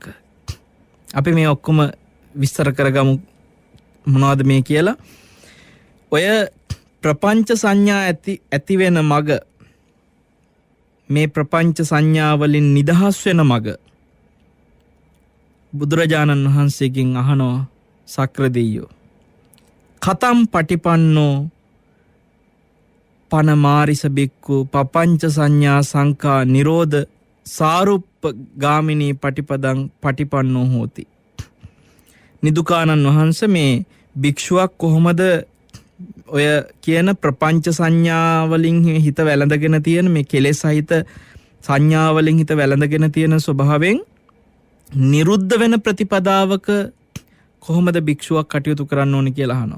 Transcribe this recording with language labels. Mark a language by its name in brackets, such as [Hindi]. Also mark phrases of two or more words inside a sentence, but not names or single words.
[Sinhala] අපි මේ ඔක්කොම විස්තර කරගමු මොනවද මේ කියලා. ඔය ප්‍රපංච සංඥා ඇති වෙන මග, මේ ප්‍රපංච සංඥාවලින් නිදහස් වෙන මග බුදුරජාණන් වහන්සේගෙන් අහනවා සක්‍ර දෙයියෝ. [Pali] කතම් පටිපන්නෝ පනමාරිස බික්කු පපංච සංඥා සංකා නිරෝධ සාරුප්ප ගාමිනී පටිපදං පටිපන්නෝ හෝති. [Sinhala] නිදුකානන් වහන්ස මේ භික්ෂුවක් කොහොමද ඔය කියන ප්‍රපංච සංඥාවලින් හිත වැළඳගෙන තියෙන මේ කෙලෙස් සහිත සංඥාවලින් හිත වැළඳගෙන තියෙන ස්වභාවයෙන් නිරුද්ධ වෙන ප්‍රතිපදාවක කොහොමද භික්ෂුවක් කටයුතු කරන්න ඕනේ කියලා අහනවා.